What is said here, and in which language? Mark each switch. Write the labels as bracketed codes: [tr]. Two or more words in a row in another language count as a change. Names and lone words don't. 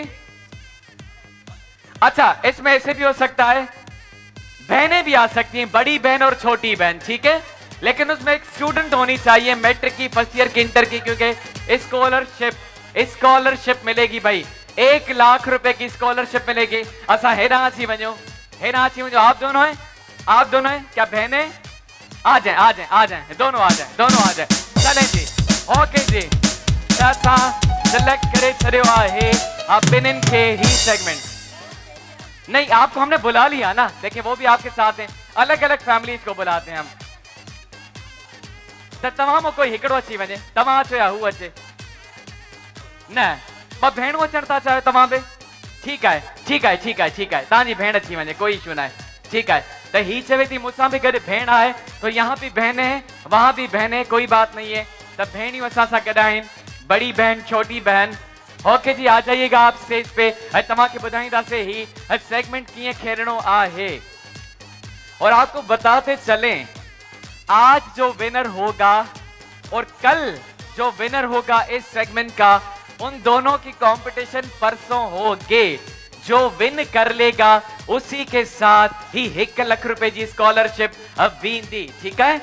[ur] اچھا، اس میں ایسے بھی ہو سکتا ہے بہنیں بھی آ سکتی ہیں، بڑی بہن اور چھوٹی بہن، ٹھیک ہے، لیکن اس میں ایک اسٹوڈنٹ ہونی چاہیے، میٹرک کی, [en] first year [ur] کی، انٹر کی، کیونکہ اسکالرشپ ملے گی بھائی، 1 لاکھ روپے کی اسکالرشپ ملے گی. [sd] असा हेरा अची वञो, हेरा अची वञो। [ur] آپ دونوں ہیں، آپ دونوں ہیں کیا بہنیں؟ آ جائے، آ جائے، آ جائے، دونوں آ جائے، دونوں آ جائے. چلیں جی, [sd] ओके जी। असा सिलेक्ट करे छड़ियो आहे बिन्हिनि खे ही सेगमेंट। [ur] نہیں، آپ کو ہم نے بلا لیا نا، دیکھیے وہ بھی آپ کے ساتھ ہیں، الگ الگ فیملیز کو بلاتے ہیں ہم. [sd] तो तमाम कोई हिकड़ो अची वञे, तव्हां अचो या हू अचे न, ॿ भेणूं अचण था चाहियो तव्हां बि, ठीकु आहे, ठीकु आहे, ठीकु आहे, ठीकु आहे, तव्हांजी भेण अची वञे, कोई इशू न आहे, ठीकु आहे। तो ही चवे थी मूंसां भी गॾु भेण आहे, [ur] تو یہاں بھی بہن ہے، وہاں بھی بہن ہے، کوئی بات نہیں ہے. [sd] तो भेणियूं असां सां गॾु आहिनि, [ur] بڑی بہن، چھوٹی بہن. اوکے جی، آ جائیے گا آپ اسٹیج پہ, [sd] तव्हांखे ॿुधाईंदासीं ही सेगमेंट कीअं खेलणो आहे। [ur] اور آپ کو بتاتے چلیں، آج جو ونر ہوگا اور کل جو ونر ہوگا اس سیگمنٹ کا، ان دونوں کی کمپٹیشن پرسوں ہوگے. جو ون کر لے گا اسی کے ساتھ ہی 1 لاکھ روپے کی اسکالرشپ اب ویندی، ٹھیک ہے.